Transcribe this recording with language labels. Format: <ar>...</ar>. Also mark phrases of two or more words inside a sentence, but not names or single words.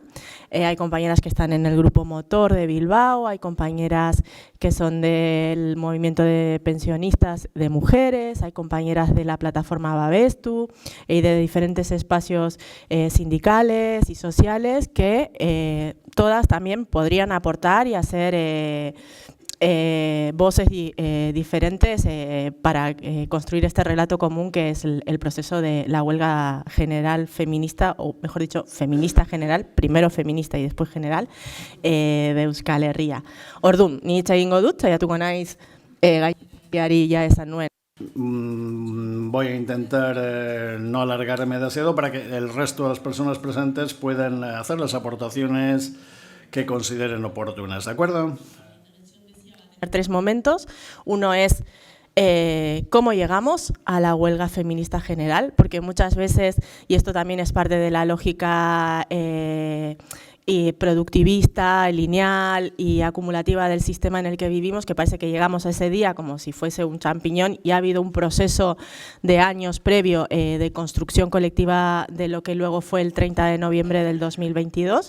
<es>Hay compañeras que están en el grupo motor de Bilbao, hay compañeras que son del movimiento de pensionistas de mujeres, hay compañeras de la plataforma Babestu y de diferentes espacios sindicales y sociales que todas también podrían aportar y hacer voces diferentes para construir este relato común que es el proceso de la huelga general feminista, o mejor dicho, feminista general, primero feminista y después general, de Euskal Herria.</es> <eu>Orduan, ni hitz egingo dut, saiatuko naiz gaiari ja esan nuen.</eu> <es>Voy a intentar no alargarme demasiado para que el resto de las personas presentes puedan hacer las aportaciones que consideren oportunas, ¿de acuerdo? 3 momentos. Uno es cómo llegamos a la huelga feminista general, porque muchas veces, y esto también es parte de la lógica productivista, lineal y acumulativa del sistema en el que vivimos, que parece que llegamos a ese día como si fuese un champiñón, y ha habido un proceso de años previo de construcción colectiva de lo que luego fue el 30 de noviembre del 2022.</es>